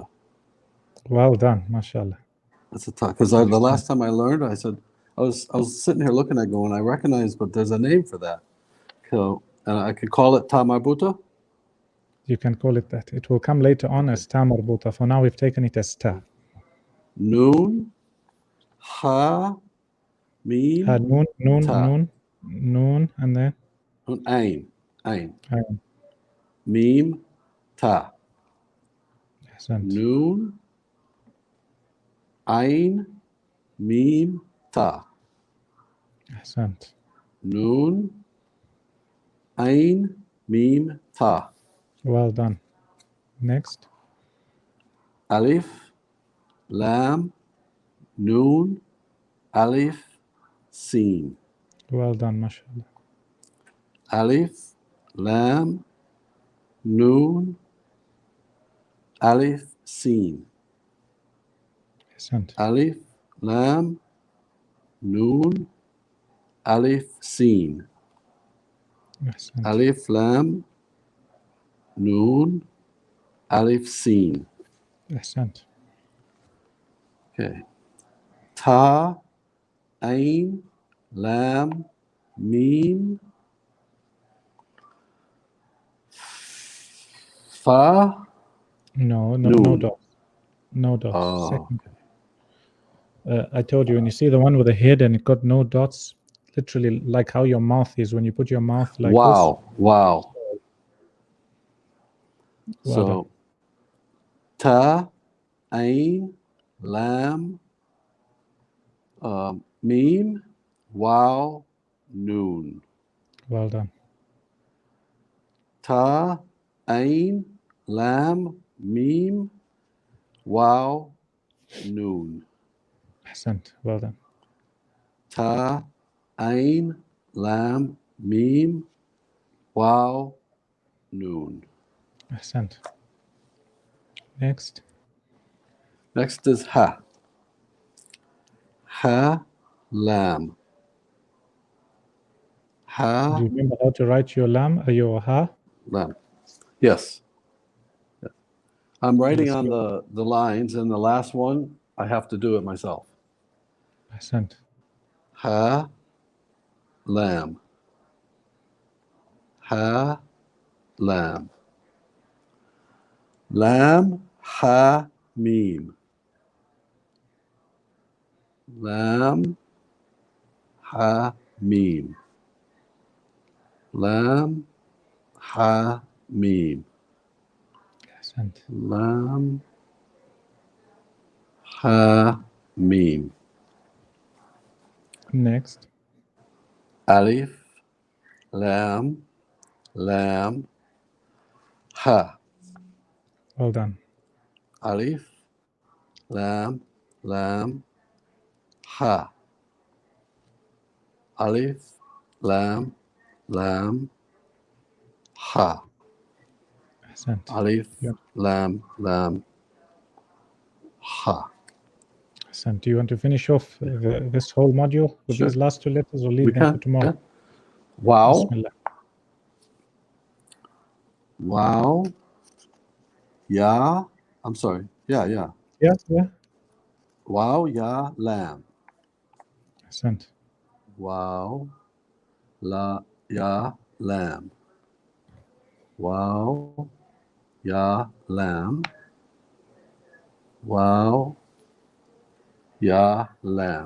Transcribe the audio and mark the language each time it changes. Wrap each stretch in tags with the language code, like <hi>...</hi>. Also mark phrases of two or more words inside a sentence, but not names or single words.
<en>Well done, mashallah. That's a ta, because the last time I learned, I said, I was sitting here looking at going, I recognize, but there's a name for that. So, and I could call it</en> <ar>تاء مربوطة?</ar> <en>You can call it that. It will come later on as</en> <ar>تاء مربوطة.</ar> <en>For now, we've taken it as ta.</en> <ar>نون، هاء، ميم، تاء. Noon,</ar> <en>and then</en> <ar>Ain, ayn. ميم، تاء. Ahsant. نون، عين، ميم، تاء. Ahsant. نون، عين، ميم، تاء.</ar> <en>Well done. Next.</en> <ar>ألف، لام، نون، ألف، سين.</ar> <en>Well done, mashallah.</en> <ar>ألف، لام، نون، ألف، سين. Ahsant. ألف، لام، نون، ألف، سين. Ahsant. ألف، لام، نون، ألف، سين. Ahsant.</ar> <en>Okay.</en> <ar>تاء، عين، لام، ميم, Fa.</ar> <en>No</en> <ar>Noon.</ar> <en>dots. No dots. Oh. Second. I told you, when you see the one with the head and it got no dots, literally like how your mouth is when you put your mouth like</en> <ar>واو. واو.</ar> <en>this. Well done. So</en> <ar>تاء، عين، لام, ميم، واو، نون.</ar> <en>Well done.</en> <ar>تاء، عين، لام، ميم, واو، نون. Ahsant.</ar> <en>Well done.</en> <ar>تاء، عين، لام، ميم, واو، نون. Ahsant.</ar> <en>Next. Next is</en> <ar>حاء. حاء، لام. Ha,</ar> <en>Do you remember how to write your lam or your ha? lam. Yes. I'm writing Let's on go. the lines, and the last one, I have to do it myself.</en> <ar>Ahsant. حاء، لام. حاء، لام. لام، حاء، ميم. لام، حاء، ميم. لام، حاء، ميم. Ahsant. لام، حاء, meme.</ar> <en>Next.</en> <ar>Alif, لام، لام، هاء.</ar> <en>Well done.</en> <ar>Alif, لام، لام، هاء. ألف، لام، لام، هاء. Ahsant. Alif,</ar> <en>Yeah.</en> <ar>لام، لام، هاء. Ahsant.</ar> <en>Do you want to finish off this whole module with Sure. these last two letters or leave We them for can. tomorrow? Yeah. Wow,</en> <ar>Bismillah. واو، ياء.</ar> <en>I'm sorry. Yeah. Yeah.</en> <ar>واو، ياء، لام. Ahsant. واو، ياء، لام. واو، ياء، لام. واو، ياء، لام.</ar>